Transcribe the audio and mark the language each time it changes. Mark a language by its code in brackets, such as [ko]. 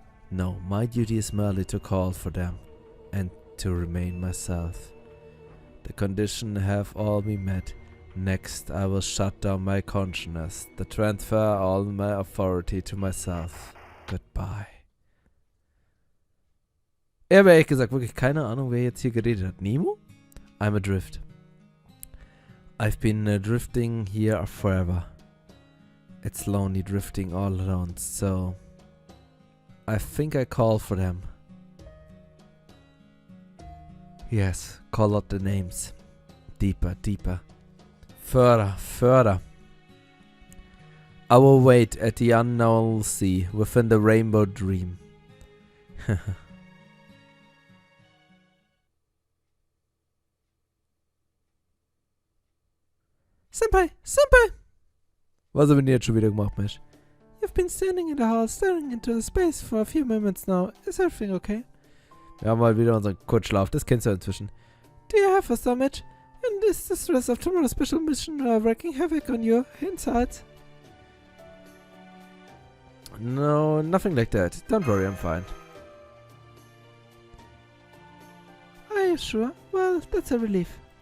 [en] No, my duty is merely to call for them, and to remain myself. The conditions have all been met. Next, I will shut down my consciousness, to transfer all my authority to myself. Goodbye. [de] Ich habe ehrlich gesagt wirklich keine Ahnung, wer jetzt hier geredet hat. [en] Nemo? I'm adrift. I've been drifting here forever. It's lonely drifting all alone, so I think I call for them. Yes, call out the names. Deeper, deeper. Further, further. I will wait at the unknown sea within the rainbow dream. Senpai! Senpai! [de] Was haben wir jetzt schon wieder gemacht, Mensch? [en] You've been standing in the hall, staring into the space for a few moments now. Is everything okay? [de] Wir haben mal wieder unseren Kurzschlaf, das kennst du inzwischen. [en] Do you have a stomach? And is the stress of tomorrow's special mission wreaking havoc on your insides? No, nothing like that. Don't worry, I'm fine. Are you sure? Well, that's a relief.